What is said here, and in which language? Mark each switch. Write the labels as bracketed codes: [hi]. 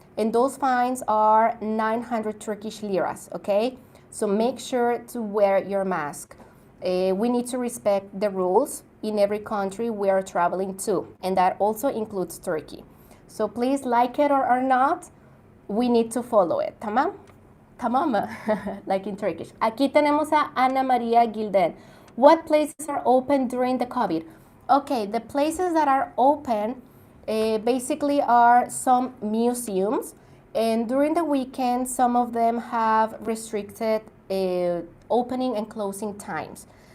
[en] And those fines are 900 Turkish liras, okay? So make sure to wear your mask. We need to respect the rules in every country we are traveling to, and that also includes Turkey. So please, like it or not, we need to follow it, tamam? [tr] tamam mı? [en] Like in Turkish. [es] Aquí tenemos a Ana María Gilden. [en] What places are open during the COVID? Okay, the places that are open basically are some museums, and during the weekend, some of them have restricted opening and closing times.